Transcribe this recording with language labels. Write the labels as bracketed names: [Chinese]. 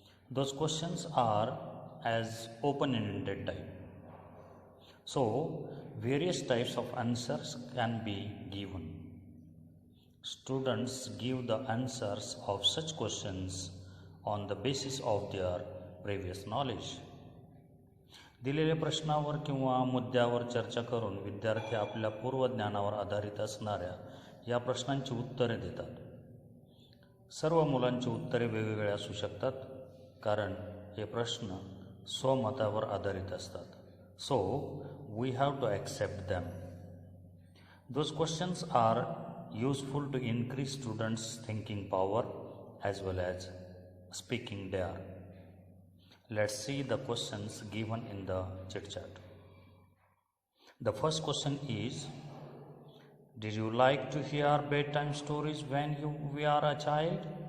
[English] Those questions are as open-ended type. So, various types of answers can be given. Students give the answers of such questions on the basis of their previous knowledge. [Marathi] दिलेल्या प्रश्नावर किंवा मुद्द्यावर चर्चा करून विद्यार्थी आपल्या पूर्वज्ञानावर आधारित असणाऱ्या या प्रश्नांची उत्तरे देतात. सर्व मुलांची उत्तरे वेगवेगळी असू शकतात कारण हे प्रश्न स्वमतावर आधारित असतात. [English] So we have to accept them. Those questions are useful to increase students' thinking power as well as speaking dare. Let's see the questions given in the chit chat. The first question is, did you like to hear bedtime stories when you were a child?